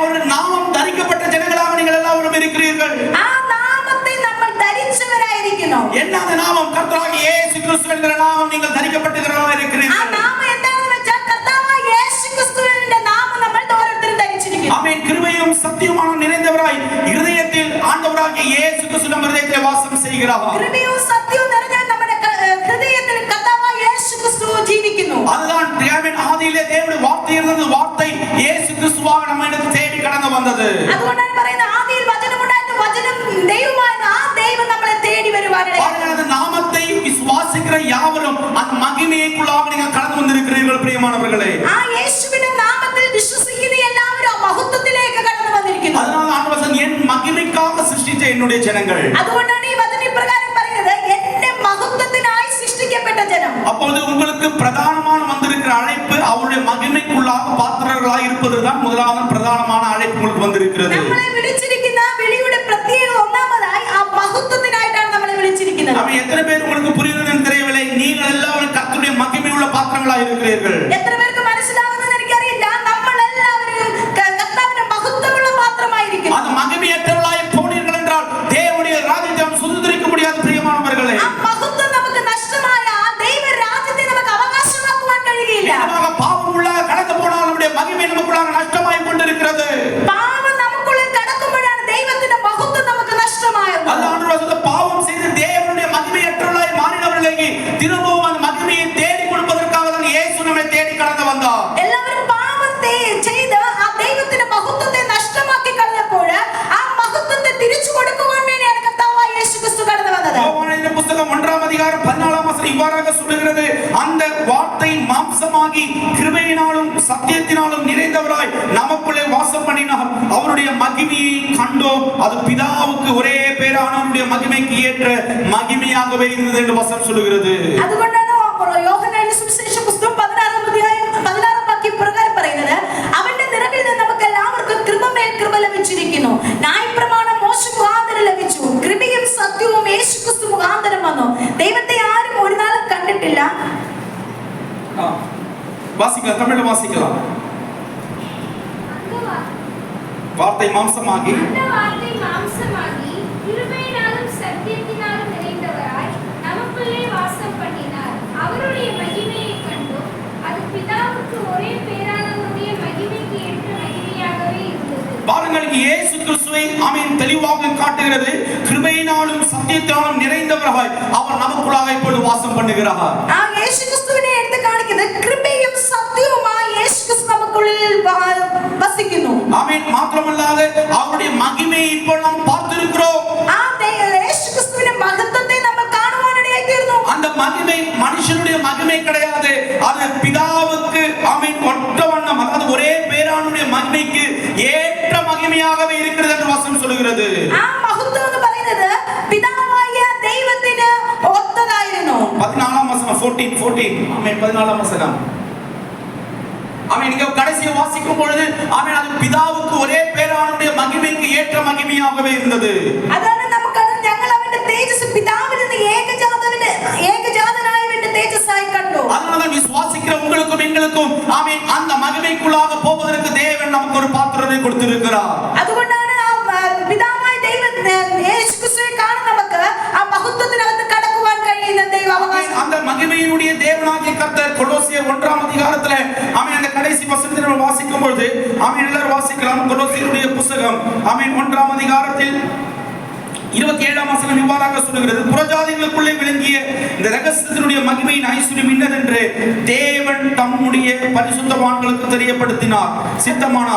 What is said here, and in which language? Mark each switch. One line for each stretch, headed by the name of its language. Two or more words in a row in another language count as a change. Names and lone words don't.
Malayalam: ഒരു നാമം ധരിക്കപ്പെട്ട ജനങ്ങളാக നിങ്ങൾ എല്ലാവരും இருக்கிறீர்கள். ആ നാമത്തെ നമ്മൾ ധരിച്ചവരായിരിക്കുന്നു. എന്നാണ് നാമം? കർത്താവായ യേശു ക്രിസ്തു എന്ന നാമം നിങ്ങൾ ധരിക്കപ്പെട്ടവരായി இருக்கிறீர்கள். ആ നാമം എന്താണെന്ന് വെച്ചാൽ കർത്താവായ യേശു ക്രിസ്തുവിന്റെ നാമം നമ്മൾ ഓരോരുത്തരും ധരിച്ചിരിക്കുന്നു. ആമേൻ. കൃപയും സത്യവുമാണ്
Tamil: நிறைந்தவராய் இருதயത്തിൽ ஆண்டவராகிய இயேசு கிறிஸ்து நம்ம இதயத்தில் வாசம் செய்கிறார்.
Malayalam: കൃപയും സത്യവും നിറഞ്ഞ നമ്മുടെ ഹൃദയത്തിൽ കർത്താവായ യേശു ക്രിസ്തു ജീവിക്കുന്നു.
Tamil: அதுதான் தேவன் ஆதியிலே தேவனுடைய வார்த்தை இருந்தது. வார்த்தை இயேசு கிறிஸ்துவாக நம்மிடத்தில் தேடி கடந்து வந்தது.
Malayalam: അതുകൊണ്ടാണ് പറയുന്നത് ആദിയിൽ വചനമുണ്ടായിരുന്നു, വചനം ദൈവമായിരുന്നു, ആ ദൈവം നമ്മളെ തേടി വരുവാനാണ്.
Tamil: அந்த நாமத்தை விசுவாசிக்கிற யாவரும் அந்த மகிமைக்குள்ளாக நீங்கள் கடந்து வந்திருக்கிறீர்கள் பிரியமானவர்களே.
Malayalam: ആ യേശുവിന്റെ നാമത്തിൽ വിശ്വസിക്കുന്ന എല്ലാവരും ആ മഹത്വത്തിലേക്ക് കടന്നു വന്നിരിക്കുന്നു.
Tamil: அதனால ஆண்டவர் என் மகிமைக்காக சிருஷ்டித்த என்னுடைய ஜனங்கள்.
Malayalam: അതുകൊണ്ടാണ് ഈ വചനം ഇപ്രകാരം പറയുന്നത്, എന്റെ മഹത്വത്തിനായി സൃഷ്ടിക്കപ്പെട്ട ജനം.
Tamil: அப்பொழுது உங்களுக்கு பிரதானமான வந்திருக்கிற அழைப்பு அவருடைய மகிமைக்குள்ளாக பாத்திரர்களாக இருப்பதுதான் முதலாவது பிரதானமான அழைப்பு உங்களுக்கு வந்திருக்கிறது.
Malayalam: നമ്മളെ വിളിച്ചിരിക്കുന്ന വിളിയുടെ പ്രത്യേകത ഒന്നാമതായി ആ മഹത്വത്തിനായിട്ടാണ് നമ്മളെ വിളിച്ചിരിക്കുന്നത്.
Tamil: அப்ப எத்தனை பேர் உங்களுக்கு புரியுதுன்னு தெரியவில்லை. நீங்கள் எல்லாரும் கர்த்தருடைய மகிமையுள்ள பாத்திரங்களாக இருக்கிறீர்கள்.
Malayalam: എത്ര പേർക്ക് മനസ്സിലാകുന്നത് എനിക്കറിയില്ല. നമ്മൾ എല്ലാവരും കർത്താവിന്റെ മഹത്വമുള്ള പാത്രമായിരിക്കുന്നു.
Tamil: அந்த மகிமையற்றவர்களாய் போனீர்கள் என்றால் தேவனுடைய ராஜ்யத்தை சுதந்திரிக்க முடியாது பிரியமானவர்களே.
Malayalam: ആ മഹത്വം നമുക്ക് നഷ്ടമായ ആ ദൈവ രാജ്യത്തെ നമുക്ക് അവകാശമാക്കുവാൻ കഴിയില്ല.
Tamil: பாவம் உள்ளாக கடந்து போனால் நம்முடைய மகிமை நமக்குள்ளாக நஷ்டமாய் கொண்டிருக்கிறது.
Malayalam: പാപം നമുക്കുള്ളിൽ കടക്കുമ്പോഴാണ് ദൈവത്തിന്റെ മഹത്വം നമുക്ക് നഷ്ടമായത്.
Tamil: அல்லாஹ்வுடைய பாவம் செய்து தேவனுடைய மகிமையற்றவர்களாய் மாறினவர்களுக்கு திரும்பவும் அந்த மகிமையை தேடி கொடுப்பதற்காக தான் இயேசு நம்மை தேடி கடந்து வந்தார்.
Malayalam: എല്ലാവരും പാപത്തെ ചെയ്ത് ആ ദൈവത്തിന്റെ മഹത്വത്തെ നഷ്ടമാക്കി കളഞ്ഞപ്പോൾ ആ മഹത്വത്തെ തിരിച്ചു കൊടുക്കുവാൻ വേണ്ടിയാണ് കർത്താവായ യേശു ക്രിസ്തു കടന്നു വന്നത്.
Tamil: யோவானின் புத்தகம் 1-ம் அதிகாரம் 14-ம் வசனம் இவ்வாறாக சொல்லுகிறது, அந்த வார்த்தை மாம்சமாகி கிருபையினாலும் சத்தியத்தினாலும் நிறைந்தவராய் நமக்குள்ளே வாசம் பண்ணினார். அவருடைய மகிமையை கண்டோம். அது பிதாவுக்கு ஒரே பேரானவருடைய மகிமைக்கு ஏற்ற மகிமையாகவே இருந்தது என்று வசனம் சொல்லுகிறது.
Malayalam: അതുകൊണ്ടാണ് യോഹന്നാന്റെ സുവിശേഷ പുസ്തകം 16-ാം അധ്യായം 16-ാം വാക്യം പ്രകാരം പറയുന്നത്, അവന്റെ നിറവിൽ നിന്ന് നമുക്ക് എല്ലാവർക്കും കൃപമേൽ കൃപ ലഭിച്ചിരിക്കുന്നു. ന്യായപ്രമാണം മോശ മുഖാന്തരം ലഭിച്ചു, കൃപയും സത്യവും യേശു ക്രിസ്തു മുഖാന്തരം വന്നു. ദൈവത്തെ ആരും ഒരു നാളും കണ്ടിട്ടില്ല.
Tamil: வாசிக்கலாம், தமிழ்ல வாசிக்கலாம். வார்த்தை மாம்சமாகி அந்த வார்த்தை மாம்சமாகி கிருபையினாலும் சத்தியத்தினாலும் நிறைந்தவராய் நமக்குள்ளே வாசம் பண்ணினார். அவருடைய மகிமையை கண்டோம். அது பிதாவுக்கு ஒரே பேரானவருடைய மகிமைக்கு ஏற்ற மகிமையாகவே இருந்தது. பாருங்கள், இயேசு கிறிஸ்துவை ஆமென் தெளிவாக காட்டுகிறது. கிருபையினாலும் சத்தியத்தினாலும் நிறைந்தவராய் அவர் நமக்குள்ளாக இப்பொழுது வாசம் பண்ணுகிறார்.
Malayalam: ആ യേശു ക്രിസ്തുവിനെ എടുത്ത് കാണിക്കുന്നത് കൃപയും സത്യവുമായി യേശു ക്രിസ്തു നമുക്കുള്ളിൽ വസിക്കുന്നു.
Tamil: ஆமென். மாத்திரமல்லாது அவருடைய மகிமையை இப்போ நாம் பார்த்திருக்கிறோம்.
Malayalam: ആ യേശു ക്രിസ്തുവിന്റെ മഹത്വത്തെ നമ്മൾ കാണുവാനിടയായി തീർന്നു.
Tamil: அந்த மகிமை மனுஷனுடைய மகிமை கிடையாது. அது பிதாவுக்கு ஆமென் ஒற்ற வண்ணம், அதாவது ஒரே பேரானுடைய மகிமைக்கு ஏற்ற மகிமையாகவே இருக்கிறது என்று வசனம் சொல்கிறது.
Malayalam: ആ മഹത്വം എന്ന് പറയുന്നത് പിതാവായ ദൈവത്തിന് ഒത്തതായിരുന്നു.
Tamil: 14-ம் வசனம் 14 ஆமென். 14-ம் வசனம் ஆமென். நீங்க கடைசியை வாசிக்கும் பொழுது ஆமென், அது பிதாவுக்கு ஒரே பேரானுடைய மகிமைக்கு ஏற்ற மகிமையாகவே இருந்தது.
Malayalam: അതാണ് നമുക്ക് ഞങ്ങൾ അവന്റെ തേജസ് പിതാവിൽ നിന്ന് ഏകജാതനായവന്റെ തേജസ്സായി കണ്ടു.
Tamil: அதனால விசுவாசிக்கிற உங்களுக்கும் எங்களுக்கும் ஆமென் அந்த மகிமைக்குள்ளாக போவதற்கு தேவன் நமக்கு ஒரு பாத்திரத்தை கொடுத்திருக்கிறார்.
Malayalam: അതുകൊണ്ടാണ് ആ പിതാവായ ദൈവം യേശു ക്രിസ്തുവിനെ കാണുന്ന നമുക്ക് ആ മഹത്വത്തിനകത്ത് കടക്കുവാൻ കഴിയുന്ന ദൈവ അവകാശം.
Tamil: அந்த மகிமையினுடைய தேவனாகிய கர்த்தர் கொலோசியர் 1-ம் அதிகாரத்துல ஆமென் அந்த கடைசி வசனத்தை நம்ம வாசிக்கும் பொழுது ஆமென் எல்லாரும் வாசிக்கலாம். கொலோசியருடைய புத்தகம் ஆமென் 1-ம் அதிகாரத்தில் 27-ம் வசனம் இவ்வாறாக சொல்லுகிறது, புறஜாதிகளுக்குள்ளே விளங்கிய இந்த ரகசியத்தினுடைய மகிமையின் ஐஸ்வர்யம் இன்னதென்று தேவன் தம்முடைய பரிசுத்தவான்களுக்கு தெரியப்படுத்தினார், சித்தமானார்.